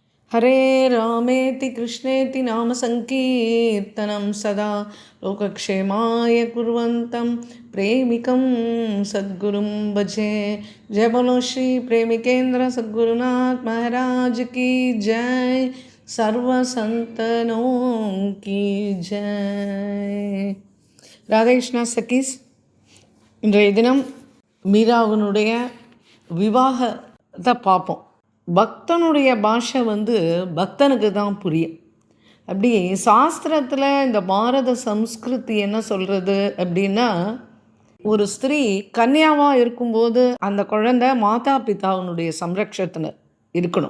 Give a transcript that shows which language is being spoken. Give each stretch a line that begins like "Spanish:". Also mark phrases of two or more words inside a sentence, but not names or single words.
Sanskrit: हरे रामेति कृष्णेति नाम संकीर्तनं सदा लोकक्षेमाय कुर्वन्तं प्रेमिकं सद्गुरुं भजे।
Hindi: जय बोलो श्री प्रेमिकेंद्र सद्गुरुनाथ महाराज की जय। सर्व संतनों की जय।
Tamil: ராதே கிருஷ்ணா சகீஸ், இன்றைய தினம் மீராவினுடைய விவாகத்தை பார்ப்போம். பக்தனுடைய பாஷை பக்தனுக்கு தான் புரியும். அப்படி சாஸ்திரத்தில் இந்த பாரத சம்ஸ்கிருதி என்ன சொல்கிறது அப்படின்னா, ஒரு ஸ்திரீ கன்யாவாக இருக்கும்போது அந்த குழந்தை மாதா பிதாவினுடைய சம்ரக்ஷத்தில் இருக்கணும்.